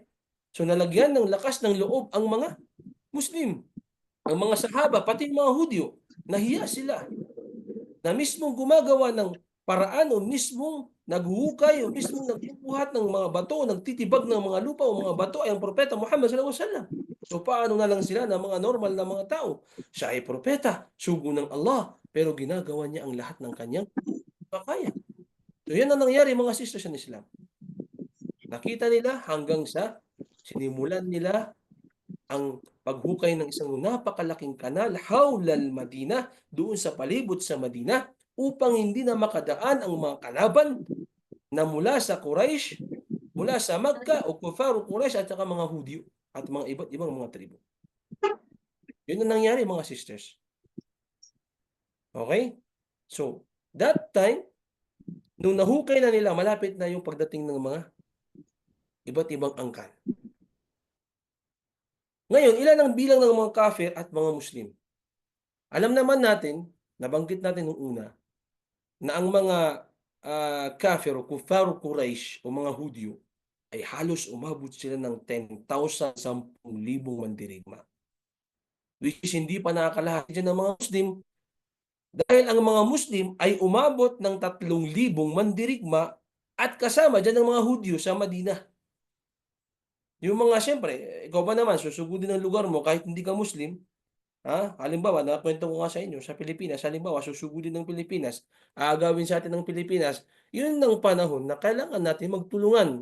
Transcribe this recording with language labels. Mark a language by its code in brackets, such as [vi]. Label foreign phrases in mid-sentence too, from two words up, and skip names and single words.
[tl] So nalagyan ng lakas ng loob ang mga Muslim, ang mga sahaba, pati yung mga Hudyo. Nahiya sila na mismong gumagawa ng paraan o mismong naghuhukay o mismong nagbubuhat ng mga bato, nagtitibag ng mga lupa o mga bato ay ang propeta Muhammad [ar] صلى الله عليه وسلم. [tl] So paano na lang sila na mga normal na mga tao? Siya ay propeta, sugo ng Allah, pero ginagawa niya ang lahat ng kanyang makaya. So yan ang nangyari mga sisters ng Islam. Nakita nila hanggang sa sinimulan nila ang paghukay ng isang napakalaking kanal [ar] حول المدينة, [tl] doon sa palibot sa Madina, upang hindi na makadaan ang mga kalaban na mula sa Quraysh, mula sa Makkah o [ar] كفار قريش [tl] at saka mga Hudyo at mga iba't ibang mga tribo. Yun ang nangyari mga sisters. Okay? [en] So, that time, [tl] nung nahukay na nila, malapit na yung pagdating ng mga iba't ibang angkan. Ngayon, ilan ang bilang ng mga kafir at mga Muslim? Alam naman natin, nabanggit natin nung una, na ang mga kafir o [ar] كفار قريش [tl] o mga Hudyo ay halos umabot sila ng 10,000, 10,000 mandirigma. Which is hindi pa nakakalahati dyan ng mga Muslim dahil ang mga Muslim ay umabot ng 3,000 mandirigma at kasama dyan ng mga Hudyo sa Madina. Yung mga siyempre, ikaw ba naman, susugudin ng lugar mo kahit hindi ka Muslim. Halimbawa, nakwento ko nga sa inyo, sa Pilipinas, halimbawa, susugudin ng Pilipinas, aagawin sa atin ng Pilipinas, yun ang panahon na kailangan natin magtulungan.